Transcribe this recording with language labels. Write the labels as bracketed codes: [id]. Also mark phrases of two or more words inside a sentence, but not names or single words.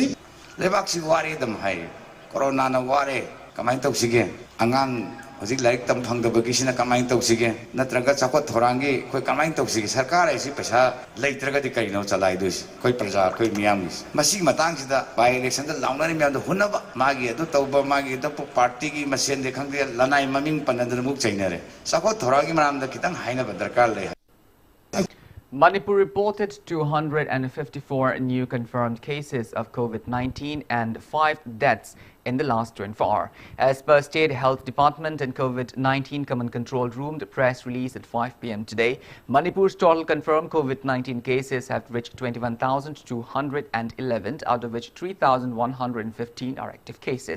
[mni] ꯂꯩꯕꯥꯛꯁꯤ ꯋꯥꯔꯦ ꯑꯗꯨꯝ ꯍꯥꯏ ꯀꯣꯔꯣꯅꯥꯅ ꯋꯥꯔꯦ ꯀꯃꯥꯏꯅ ꯇꯧꯁꯤꯒꯦ ꯑꯉꯥꯡ ꯍꯧꯖꯤꯛ ꯂꯥꯏꯔꯤꯛ ꯇꯝ ꯐꯪꯗꯕꯒꯤꯁꯤꯅ ꯀꯃꯥꯏꯅ ꯇꯧꯁꯤꯒꯦ ꯅꯠꯇ꯭ꯔꯒ ꯆꯥꯎꯈꯠ ꯊꯧꯔꯥꯡꯒꯤ ꯑꯩꯈꯣꯏ ꯀꯃꯥꯏꯅ ꯇꯧꯁꯤꯒꯦ ꯁꯔꯀꯥꯔ ꯍꯥꯏꯁꯤ ꯄꯩꯁꯥ ꯂꯩꯇ꯭ꯔꯒꯗꯤ ꯀꯔꯤꯅꯣ ꯆꯂꯥꯏꯗꯣꯏꯁꯤ ꯑꯩꯈꯣꯏ ꯄ꯭ꯔꯖꯥ ꯑꯩꯈꯣꯏ ꯃꯤꯌꯥꯝꯒꯤꯁꯤ ꯃꯁꯤꯒꯤ ꯃꯇꯥꯡꯁꯤꯗ [en] bye election [mni] ꯂꯥꯎꯅꯔꯤ ꯃꯌꯥꯝꯗꯣ ꯍꯨꯟꯅꯕ ꯃꯥꯒꯤ ꯑꯗꯨ ꯇꯧꯕ ꯃꯥꯒꯤ ꯑꯗꯨ ꯄꯥꯔꯇꯤꯒꯤ ꯃꯁꯦꯟꯗꯤ ꯈꯪꯗꯦ ꯂꯅꯥꯏ ꯃꯃꯤꯡ ꯄꯟꯅꯗꯅ ꯑꯃꯨꯛ ꯆꯩꯅꯔꯦ ꯆꯥꯎꯈꯠ ꯊꯧꯔꯥꯡꯒꯤ ꯃꯔꯝꯗ ꯈꯤꯇꯪ ꯍꯥꯏꯅꯕ ꯗꯔꯀꯥꯔ ꯂꯩ. [en] Manipur reported 254 new confirmed cases of COVID-19 and 5 deaths in the last 24 hours. As per State Health Department and COVID-19 Command Control Room, the press release at 5 p.m. today, Manipur's total confirmed COVID-19 cases have reached 21,211, out of which 3,115 are active cases.